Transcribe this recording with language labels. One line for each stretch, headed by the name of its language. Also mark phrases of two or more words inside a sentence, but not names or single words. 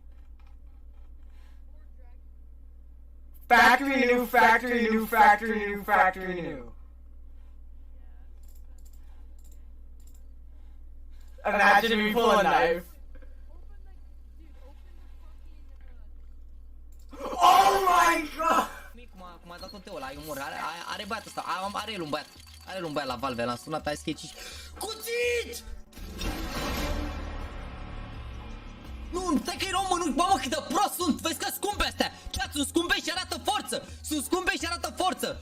English: Factory new, factory new, factory new, factory new. Imagine me pull a knife. Oh my god!
Romanian: M-a dat un teo ăla, eu mor. Are băiat ăsta, are el un băiat. Are el un băiat la Valve, l-am sunat, hai sketch. Cuțit! Nu, stai că e român, nu, mamă cât de prost sunt, vezi că scumpe astea. Chat, sunt scumpe și arată forță. Sunt scumpe și arată forță.